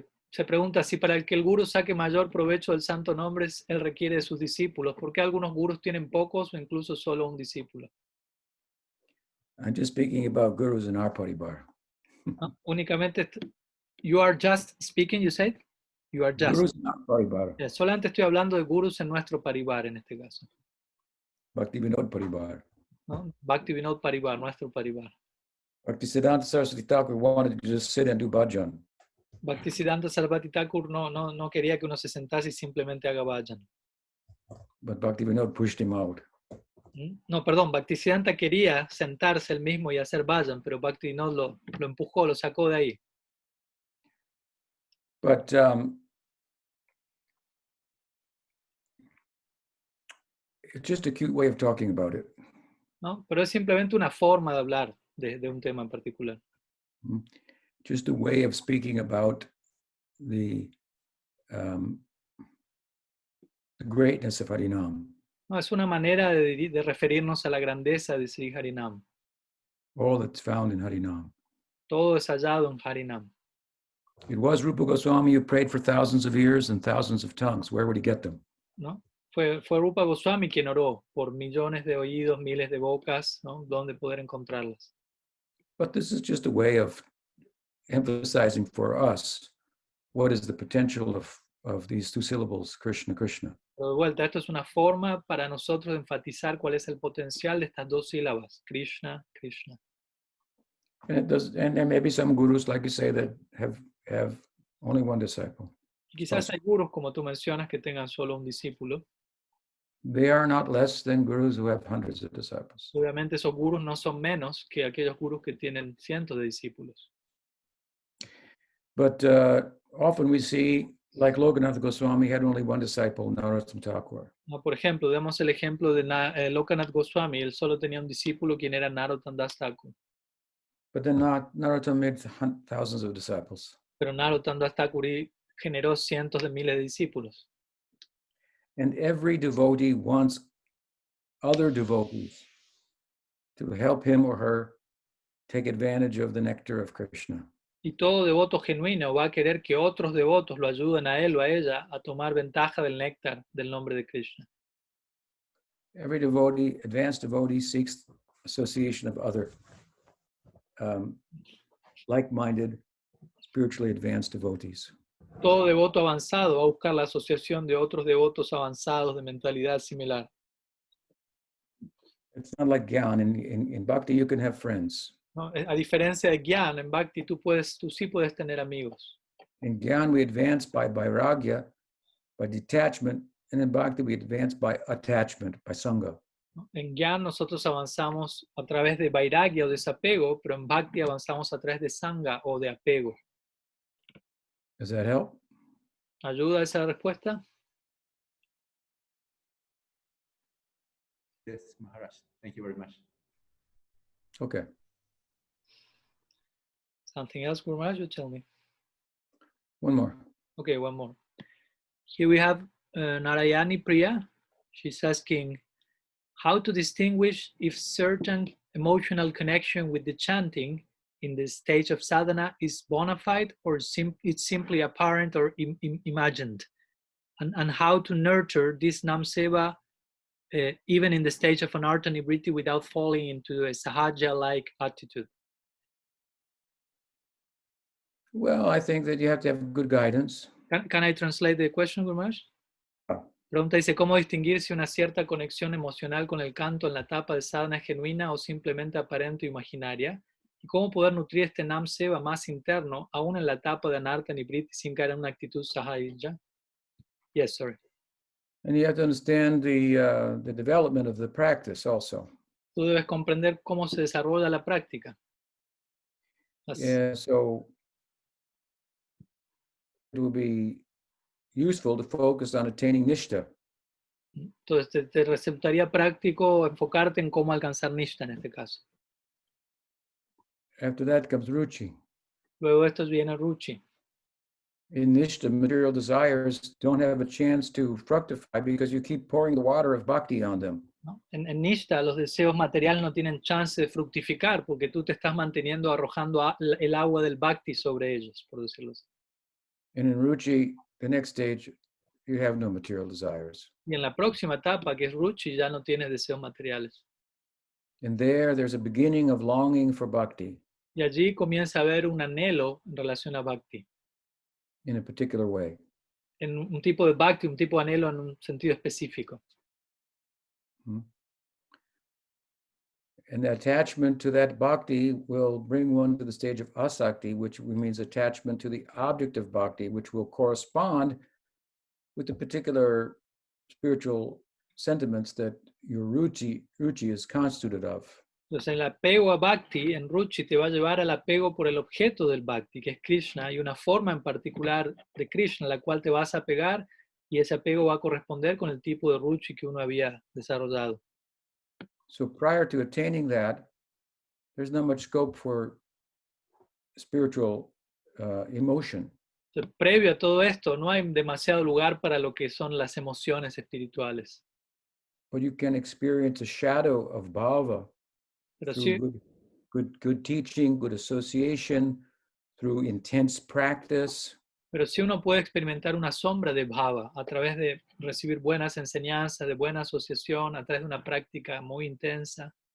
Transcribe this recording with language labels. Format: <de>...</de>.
<es>Se pregunta si para el que el guru saque mayor provecho del santo nombre, él requiere de sus discípulos. ¿Por qué algunos gurus tienen pocos o incluso solo un discípulo?</es> <en>I'm just speaking about gurus in our paribar.</en> <es>Únicamente,</es> <en>you are just speaking, you said? You are just. Gurus in our paribar.</en> <es>Solamente estoy hablando de gurus en nuestro paribar en este caso. Bhaktivinoda paribar. ¿No? Bhaktivinoda paribar, nuestro paribar.</es> <en>Bhaktisiddhanta Saraswati Thakur wanted to just sit and do bhajan.</en> <es>Bhaktisiddhanta Saraswati Thakur no quería que uno se sentase y simplemente haga bhajan.</es> <en>But Bhaktivinoda pushed him out.</en> <es>No, perdón, Bhaktisiddhanta quería sentarse él mismo y hacer bhajan, pero Bhaktivinoda lo empujó, lo sacó de ahí.</es> <en>But it's just a cute way of talking about it.</en> <es>¿No? Pero es simplemente una forma de hablar de un tema en particular.</es> <en>Just a way of speaking about the greatness of Harinam.</en> <es>No, es una manera de referirnos a la grandeza de Sri Harinam.</es> <en>All that's found in Harinam.</en> <es>Todo es hallado en Harinam.</es> <en>It was Rupa Goswami who prayed for thousands of ears and thousands of tongues. Where would he get them?</en> <es>¿No? Fue Rupa Goswami quien oró por millones de oídos, miles de bocas, ¿no? ¿Dónde poder encontrarlas?</es> <en>But this is just a way of emphasizing for us what is the potential of these two syllables, Krishna, Krishna.</en> <es>Pero de vuelta, esto es una forma para nosotros de enfatizar cuál es el potencial de estas dos sílabas, Krishna, Krishna.</es> <en>And it does, and there may be some gurus, like you say, that have only one disciple.</en> <es>Quizás hay gurus, como tú mencionas, que tengan solo un discípulo.</es> <en>They are not less than gurus who have hundreds of disciples.</en> <es>Obviamente esos gurus no son menos que aquellos gurus que tienen cientos de discípulos.</es> <en>But often we see, like Lokanath Goswami had only one disciple, Narottam Thakur.</en> <es>No, por ejemplo, demos el ejemplo de Lokanath Goswami. Él solo tenía un discípulo, quien era Narottam Das Thakur.</es> <en>But then Narottam made thousands of disciples.</en> <es>Pero Narottam Das Thakur generó cientos de miles de discípulos.</es> <en>And every devotee wants other devotees to help him or her take advantage of the nectar of Krishna.</en> <es>Y todo devoto genuino va a querer que otros devotos lo ayuden a él o a ella a tomar ventaja del néctar del nombre de Krishna.</es> <en>Every devotee, advanced devotee, seeks association of other like-minded, spiritually advanced devotees.</en> <es>Todo devoto avanzado va a buscar la asociación de otros devotos avanzados de mentalidad similar.</es> <en>It's not like Gyan. In Bhakti, you can have friends.</en> <es>¿No? A diferencia de Gyan, en Bhakti tú sí puedes tener amigos.</es> <en>In Gyan, we advance by vairagya, by detachment, and in Bhakti, we advance by attachment, by sangha.</en> <es>En Gyan nosotros avanzamos a través de vairagya o desapego, pero en Bhakti avanzamos a través de sangha o de apego.</es> <en>Does that help?</en> <es>¿Ayuda esa respuesta?</es> <en>Yes, Maharaj. Thank you very much. Okay. Something else, Guru Maharaj, you tell me. One more. Okay, one more. Here we have Narayani Priya. She's asking how to distinguish if certain emotional connection with the chanting in the stage of sadhana is bona fide or it's simply apparent or imagined. and how to nurture this nam seva even in the stage of anartha nivriti without falling into a sahaja-like attitude. Well, I think that you have to have good guidance. Can I translate the question, Gurmaj?</en> <es>Pregunta dice, ¿cómo distinguir si una cierta conexión emocional con el canto en la etapa de sadhana es genuina o simplemente aparente o imaginaria? ¿Y cómo poder nutrir este nam seva más interno, aún en la etapa de anartha nivriti, sin caer en una actitud sahaja?</es> <en>Yes, sorry. And you have to understand the development of the practice also.</en> <es>Tú debes comprender cómo se desarrolla la práctica.</es> <en>Yeah, so it will be useful to focus on attaining nishta.</en> <es>Entonces te resultaría práctico enfocarte en cómo alcanzar nishta en este caso.</es> <en>After that comes ruchi.</en> <es>Luego esto viene ruchi.</es> <en>In nishta, material desires don't have a chance to fructify because you keep pouring the water of bhakti on them.</en> <es>¿No? En nishta los deseos materiales no tienen chance de fructificar porque tú te estás manteniendo arrojando el agua del bhakti sobre ellos, por decirlo así.</es> <en>And in ruchi, the next stage, you have no material desires.</en> <es>Y en la próxima etapa, que es ruchi, ya no tienes deseos materiales.</es> <en>And there's a beginning of longing for bhakti</en> <es>Y allí comienza a haber un anhelo en relación a bhakti.</es> <en>in a particular way.</en> <es>En un tipo de bhakti, un tipo de anhelo en un sentido específico.</es> <en>And the attachment to that bhakti will bring one to the stage of asakti, which means attachment to the object of bhakti, which will correspond with the particular spiritual sentiments that your ruchi is constituted of.</en> <es>Entonces el apego a bhakti en ruchi te va a llevar al apego por el objeto del bhakti, que es Krishna, y una forma en particular de Krishna, la cual te vas a apegar, y ese apego va a corresponder con el tipo de ruchi que uno había desarrollado.</es> <en>So prior to attaining that, there's not much scope for spiritual emotion.</en> <es>Entonces, previo a todo esto, no hay demasiado lugar para lo que son las emociones espirituales.</es> <en>But you can experience a shadow of bhava</en> <es>Pero</es> <en>through</en> <es>sí,</es> <en>good teaching, good association, through intense practice.</en> <es>pero sí uno puede experimentar una sombra de bhava a través de recibir buenas enseñanzas, de buena asociación, a través de una práctica muy intensa.</es>